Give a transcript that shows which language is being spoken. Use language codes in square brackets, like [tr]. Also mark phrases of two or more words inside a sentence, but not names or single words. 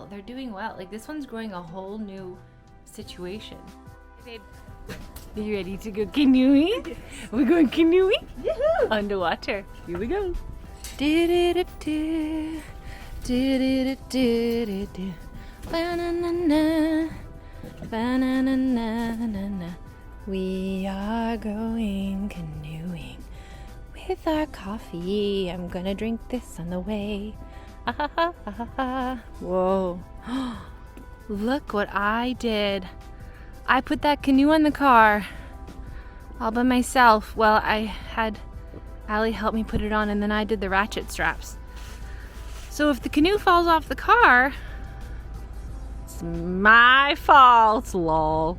[en] They're doing well. Like, this one's growing a whole new situation. Hey, babe, you ready to go canoeing? Yes. We're going canoeing? Yahoo! Underwater. Here we go. Do-do-do-do. Do-do-do-do-do. Ba-na-na-na. Ba-na-na-na-na-na. We are going canoeing with our coffee. I'm gonna drink this on the way. Ah, ha, ha, ha, ha, ha. Whoa. Look what I did. I put that canoe on the car all by myself. Well, I had Allie help me put it on, and then I did the ratchet straps. So if the canoe falls off the car, it's my fault, lol.